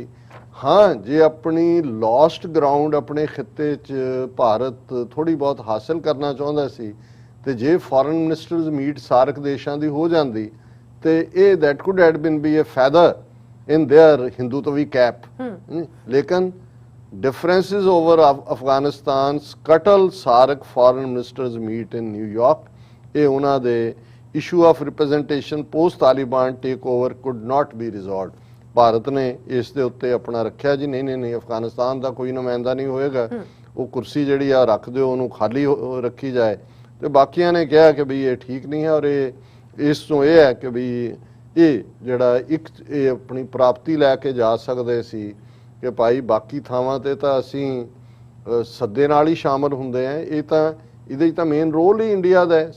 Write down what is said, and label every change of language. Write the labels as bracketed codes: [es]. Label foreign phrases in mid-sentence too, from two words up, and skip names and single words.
[pa] ਹਾਂ, ਜੇ ਆਪਣੀ [en] lost ground [pa] ਆਪਣੇ ਖਿੱਤੇ 'ਚ ਭਾਰਤ ਥੋੜੀ ਬਹੁਤ ਹਾਸਲ ਕਰਨਾ ਚਾਹੁੰਦਾ ਸੀ, ਤੇ ਜੇ [en] foreign ministers meet [pa] ਸਾਰਕ ਦੇਸ਼ਾਂ ਦੀ ਹੋ ਜਾਂਦੀ, ਤੇ ਇਹ [en] that could had been be a feather in their Hindutvi cap. ਲੇਕਿਨ differences over Afghanistan scuttle SAARC foreign ministers meet in New York। [pa] ਇਹ ਉਹਨਾਂ ਦੇ [en] issue of representation post Taliban takeover could not be resolved। [pa] ਭਾਰਤ ਨੇ ਇਸ ਦੇ ਉੱਤੇ ਆਪਣਾ ਰੱਖਿਆ ਜੀ ਨਹੀਂ ਅਫਗਾਨਿਸਤਾਨ ਦਾ ਕੋਈ ਨੁਮਾਇੰਦਾ ਨਹੀਂ ਹੋਏਗਾ, ਉਹ ਕੁਰਸੀ ਜਿਹੜੀ ਆ ਰੱਖ ਦਿਓ, ਉਹਨੂੰ ਖਾਲੀ ਰੱਖੀ ਜਾਏ। ਤੇ ਬਾਕੀਆਂ ਨੇ ਕਿਹਾ ਕਿ ਵੀ ਇਹ ਠੀਕ ਨਹੀਂ ਹੈ, ਔਰ ਇਹ ਇਸ ਤੋਂ ਇਹ ਹੈ ਕਿ ਵੀ ਇਹ ਜਿਹੜਾ ਇਹ ਆਪਣੀ ਪ੍ਰਾਪਤੀ ਲੈ ਕੇ ਜਾ ਸਕਦੇ ਸੀ ਕਿ ਭਾਈ ਬਾਕੀ ਥਾਵਾਂ ਤੇ ਤਾਂ ਅਸੀਂ ਸੱਦੇ ਨਾਲ ਹੀ ਸ਼ਾਮਲ ਹੁੰਦੇ ਆ, ਇਹ ਤਾਂ ਇਹਦੇ 'ਚ ਤਾਂ [en] main role [pa] ਹੀ ਇੰਡੀਆ ਦਾ ਹੈ।